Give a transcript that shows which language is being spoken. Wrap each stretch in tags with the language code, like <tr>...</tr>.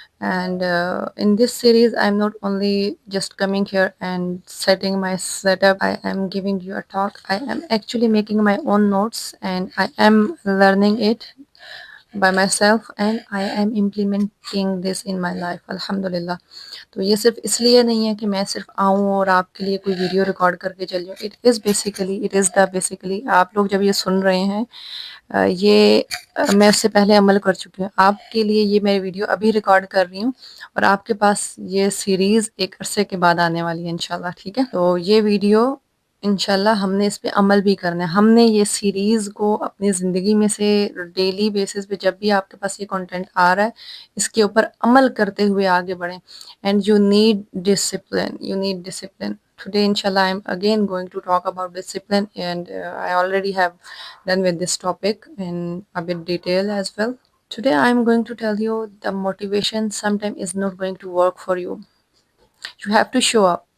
<en>And in this series I'm not only just coming here and setting my setup, I am giving you a talk. I am actually making my own notes and I am learning it by myself and I am implementing this in my life الحمدللہ.</en> <ur>تو یہ صرف اس لیے نہیں ہے کہ میں صرف آؤں اور آپ کے لیے کوئی ویڈیو ریکارڈ کر کے چل جاؤں.</ur> <en>it is the basically</en> <ur>آپ لوگ جب یہ سن رہے ہیں، یہ میں اس سے پہلے عمل کر چکی ہوں. آپ کے لیے یہ میں ویڈیو ابھی ریکارڈ کر رہی ہوں اور آپ کے پاس یہ سیریز ایک عرصے کے بعد آنے والی ہے انشاءاللہ. ٹھیک ہے، تو یہ ویڈیو انشاءاللہ ہم نے اس پہ عمل بھی کرنا ہے. ہم نے یہ سیریز کو اپنی زندگی میں سے ڈیلی بیسس پہ جب بھی آپ کے پاس یہ کنٹینٹ آ رہا ہے، اس کے اوپر عمل کرتے ہوئے آگے بڑھیں.</ur> <en>And you need discipline. Today, inshallah, I'm again going to talk about discipline, and I already have done with this topic in a bit detail as well. Today, I'm going to tell you the motivation sometimes is not going to work for you. You have to show up.</en>